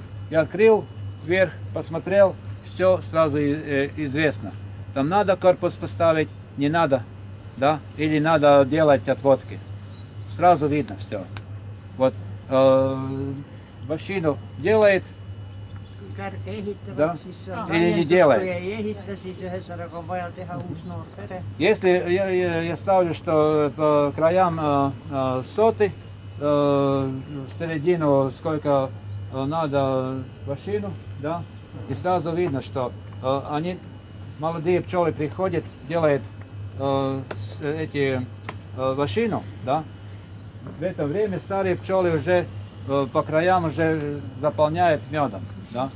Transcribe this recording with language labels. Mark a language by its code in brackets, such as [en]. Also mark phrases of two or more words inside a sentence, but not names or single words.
[ru] Я открыл вверх, посмотрел, все сразу известно. Там надо корпус поставить, не надо, да, или надо делать отводки. Сразу видно все. Вот машину делает. [et] Kärge ehitavad, [ru] Да. [et] siis [ru] Или не делает. [et] kui ei ehita, siis ühesõnaga on vaja teha uus noor pere. [ru] Если я ставлю, что по краям соты, в середину сколько надо машину, да, и сразу видно, что они, молодые пчелы приходят, делают эти машину, да, в это время старые пчелы уже по краям уже заполняют медом, да.